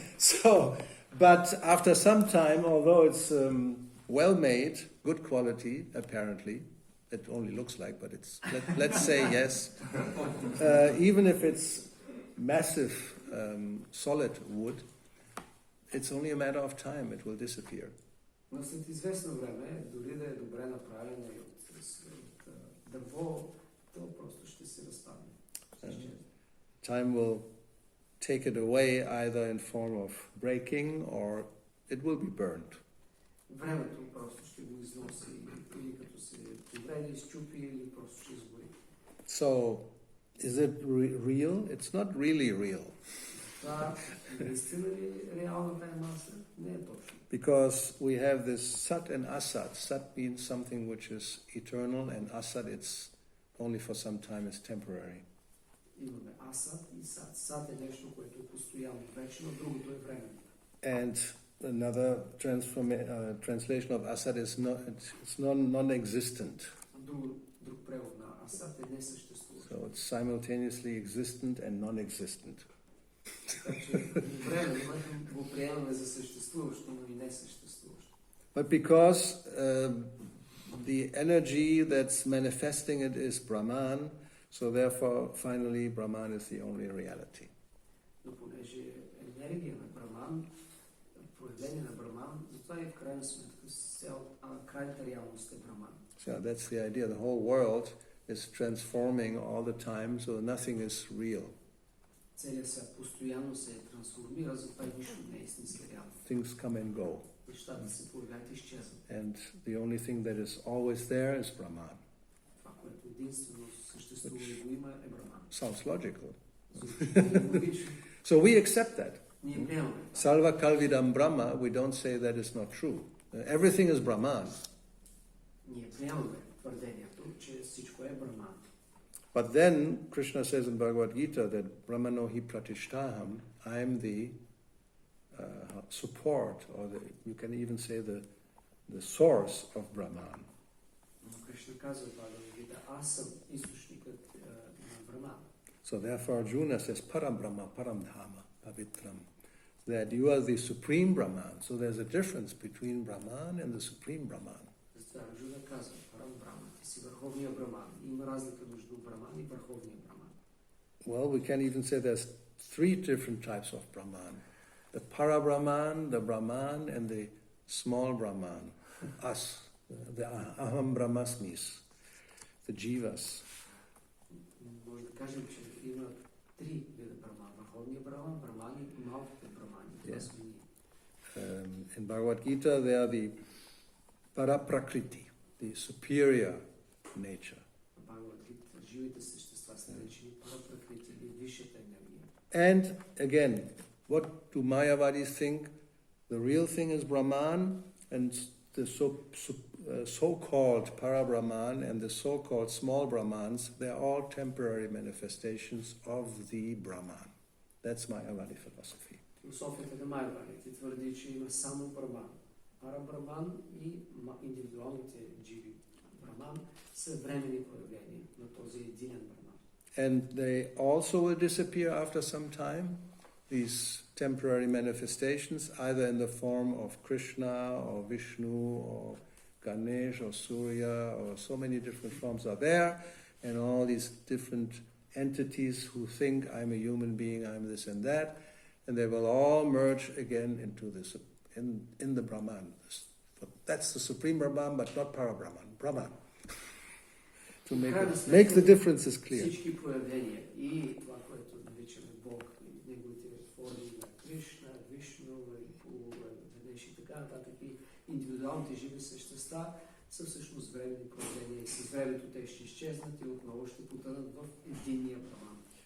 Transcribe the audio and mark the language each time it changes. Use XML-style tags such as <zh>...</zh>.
<en>So, but after some time, although it's well made, good quality, apparently, it only looks like, but it's, let's say yes, even if it's massive solid wood, it's only a matter of time, it will disappear.</en> <bg>Но след известно време, дори да е добре направена и от дърво, то просто ще се разпадне.</bg> <en>Time will take it away either in form of breaking or it will be burned.</en> <bg>Времето просто ще го износи или като се повреди, изчупи или просто ще изгори.</bg> <en>So, is it real? It's not really real.</en> <bg>Това наистина ли е реална тая маса? Не е точно.</bg> <en>Because we have this sat and asat. Sat means something which is eternal, and asat it's only for some time, it's temporary.</en> <bg>Имаме асад и сад. Сад е нещо, което е постоянно, вечно, другото е временно.</bg> <en>And another translation of asat is non-existent.</en> <bg>Друг превод на асад е несъществуващ.</bg> <en>So it's simultaneously existent and non-existent.</en> <bg>Така че временно го приемаме за съществуващо, но и несъществуващо.</bg> <en>But because the energy that's manifesting it is Brahman, so therefore finally Brahman is the only reality.</en> <bg>Но понеже енергия на Браман, проявление на Браман, затова и в крайна сметка крайната реалност е Браман.</bg> <en>So that's the idea. The whole world is transforming all the time, so nothing is real.</en> <bg>Целият свят постоянно се трансформира, затова и нищо не е истински реално.</bg> <en>Things come and go.</en> <bg>Нещата се появяват и изчезват.</bg> <en>And the only thing that is always there is Brahman.</en> <bg>Това, което единствено съществува и го има, е Браман.</bg> <en>Sounds logical.</en> <bg>Логично.</bg> <en>So we accept that.</en> <bg>Ние приемаме.</bg> <sa>Salva Kalvidam Brahma,</sa> <en>we don't say that is not true. Everything is Brahman.</en> <bg>Ние приемаме твърдението, че всичко е Браман.</bg> <en>But then Krishna says in Bhagavad Gita that</en> <sa>Brahmano hi pratishtaham,</sa> <en>I am the support, or you can even say the source of Brahman.</en> <bg>Но Кришна казва в Бхагавад Гита, аз съм източникът на Браман.</bg> <en>So therefore Arjuna says</en> <sa>Param Brahma, Param Dhama, Pavitram,</sa> <en>that you are the supreme Brahman. So there's a difference between Brahman and the supreme Brahman.</en> <bg>Затова Арджуна казва, Парам Браман, ти си върховния Браман. Има разлика между Браман и върховния Браман.</bg> <en>Well, we can even say there's three different types of Brahman. The Para-Brahman, the Brahman, and the small Brahman. Us, the Aham Brahmasmis, the Jivas.</en> <bg>Може да кажем, че има три вида Браман. Върховния Браман, Браман и малките Брамани. Това сме ние.</bg> <en>In Bhagavad Gita, they are the Para-Prakriti, the superior nature.</en> <bg>В Бхагавад Гита живите същества са наречени Пара-Пракрити или висшата енергия.</bg> <en>And again, what do Mayavadis think? The real thing is Brahman, and the so-called Para-Brahman and the so-called small Brahmans, they're all temporary manifestations of the Brahman. That's Mayavadi philosophy.</en> <bg>Философията на Майявади твърди, че има само Браман. Пара-Браман и индивидуалните дживи Браман са временни проявления на този единен Браман.</bg> <en>And they also will disappear after some time, these temporary manifestations, either in the form of Krishna or Vishnu or Ganesh or Surya, or so many different forms are there, and all these different entities who think I'm a human being, I'm this and that, and they will all merge again into this in the Brahman. That's the supreme Brahman, but not Para-Brahman. Brahman. To make the differences clear.</en> <bg>Всички проявления и това, което наричаме Бог, и неговите форми на Кришна, Вишну, Ганеш и така нататък, и индивидуалните живи същества са всъщност временни проявления и с времето те ще изчезнат и отново ще потънат в единния Браман.</bg>